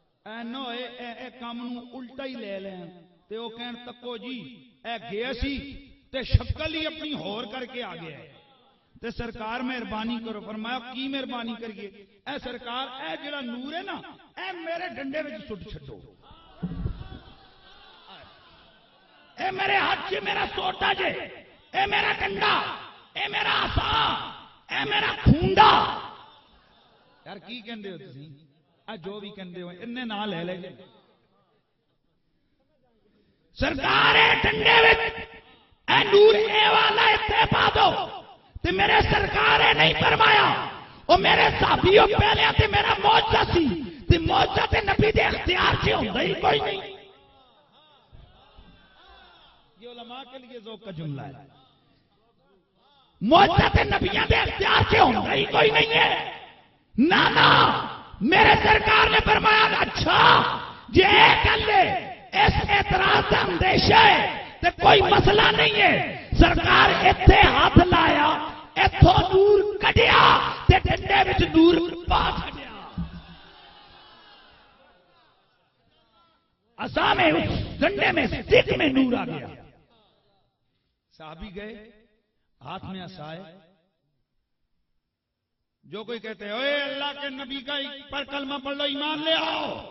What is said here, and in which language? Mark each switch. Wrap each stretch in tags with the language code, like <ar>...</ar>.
<pa>اے نو اے کام نو الٹا ہی لے لیں، تے او کہن تکو جی اے گیا سی تے شکل ہی اپنی ہور کر کے آ گیا ہے، تے سرکار مہربانی کرو۔ فرمایا کی مہربانی کریے؟ اے سرکار اے جڑا نور ہے نا، اے میرے ڈنڈے وچ سٹ چھڈو، اے میرے ہاتھ سے میرا سوٹا جے، اے میرا ڈنڈا، اے میرا عصا، اے میرا کھونڈا، یار کی کہندے ہو تسی؟ جو بھی کہندے ہو انہیں نہ لے لے جے، سرکار اے ڈنڈے وچ اے نور اے والا اتنے پا دو، تے میرے سرکار نے نہیں فرمایا او میرے صحابیوں پہلے تے میرا معجزہ سی تے معجزہ تے نبی دے اختیار سے ہوندا ہی کوئی نہیں.</pa> <ur>یہ علماء کے لیے ذوق کا جملہ ہے.</ur> <pa>معجزہ تے نبیوں دے اختیار سے ہوندا ہی کوئی نہیں ہے.</pa> <ur>نا میرے سرکار نے فرمایا اچھا جے گلے اس اعتراض کا اندیشہ ہے تے کوئی مسئلہ نہیں ہے.</ur> <pa>سرکار ایتھے ہاتھ لایا ایتھوں نور کڈیا تے ڈنڈے وچ نور پا چھڈیا.</pa> <ur>عصا میں اس ڈنڈے میں سٹک میں نور آ گیا. صحابی گئے ہاتھ میں عصا ہے. جو کوئی کہتے ہیں اوے اللہ کے نبی کا پر کلمہ پڑھ لو ایمان لے آؤ.</ur>